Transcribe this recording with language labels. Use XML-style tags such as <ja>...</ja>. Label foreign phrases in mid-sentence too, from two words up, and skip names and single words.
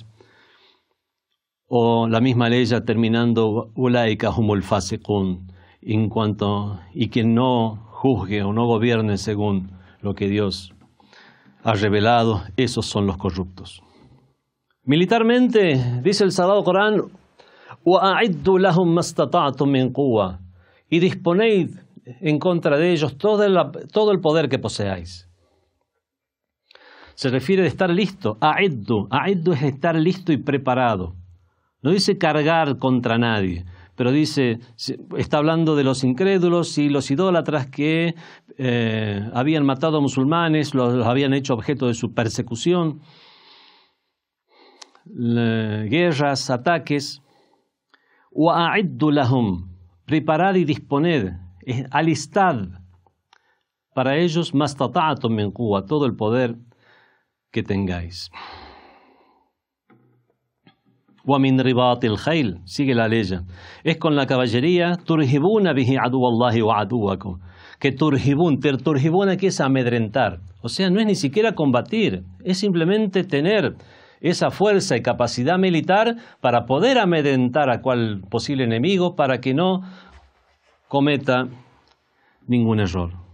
<es>O la misma ley terminando,</es> <ar>أولئك هم الفاسقون,</ar> <es>y quien no juzgue o no gobierne según lo que Dios ha revelado, esos son los corruptos. Militarmente, dice el Sagrado Corán,</es> <ar>وَأَعِدُّوا لَهُمْ مَا اسْتَطَعْتُم مِّن قُوَّةٍ,</ar> <es>y disponed en contra de ellos todo el poder que poseáis. Se refiere de estar listo. A'iddu es estar listo y preparado. No dice cargar contra nadie, pero dice, está hablando de los incrédulos y los idólatras que habían matado a musulmanes, los habían hecho objeto de su persecución, guerras, ataques.</es> <ar>وَأَعِدُّوا لَهُمْ,</ar> <es>preparad y disponed, alistad para ellos</es> <ar>مَا اسْتَطَعْتُم مِّن قُوَّةٍ,</ar> <es>todo el poder que tengáis.</es> <ar>وَمِنْ رِبَاطِ الْخَيْلِ,</ar> <es>sigue la ley, es con la caballería,</es> <ar>تُرْهِبُونَ بِهِ عَدُوَّ اللَّهِ وَعَدُوَّكُمْ,</ar> <es>que turhibun aquí es amedrentar, o sea, no es ni siquiera combatir, es simplemente tener esa fuerza y capacidad militar para poder amedrentar a cual posible enemigo para que no cometa ningún error.</es>